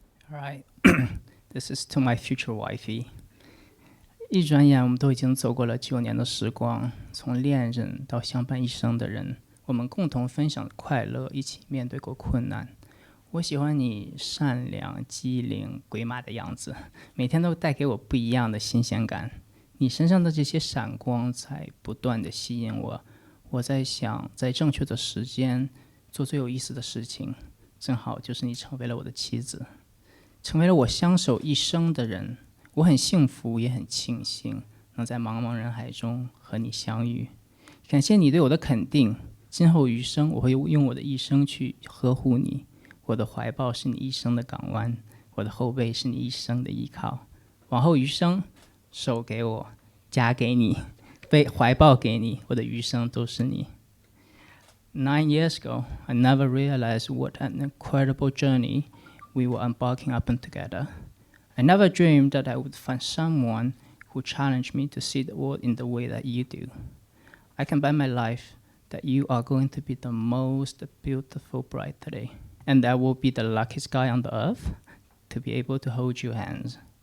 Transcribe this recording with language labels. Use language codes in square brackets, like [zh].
[en] All right, this is to my future wifey. [zh] 一转眼，我们都已经走过了9年的时光，从恋人到相伴一生的人，我们共同分享快乐，一起面对过困难。我喜欢你善良、机灵、鬼马的样子，每天都带给我不一样的新鲜感。你身上的这些闪光在不断地吸引我，我在想，在正确的时间做最有意思的事情，正好就是你成为了我的妻子，成为了我相守一生的人。我很幸福，也很庆幸能在茫茫人海中和你相遇。感谢你对我的肯定，今后余生我会用我的一生去呵护你。我的怀抱是你一生的港湾，我的后背是你一生的依靠。往后余生，手给我，家给你，被怀抱给你，我的余生都是你。 [en] 9 years ago, I never realized what an incredible journey we were embarking upon together. I never dreamed that I would find someone who challenged me to see the world in the way that you do. I can bet my life that you are going to be the most beautiful bride today, and I will be the luckiest guy on the earth to be able to hold your hands.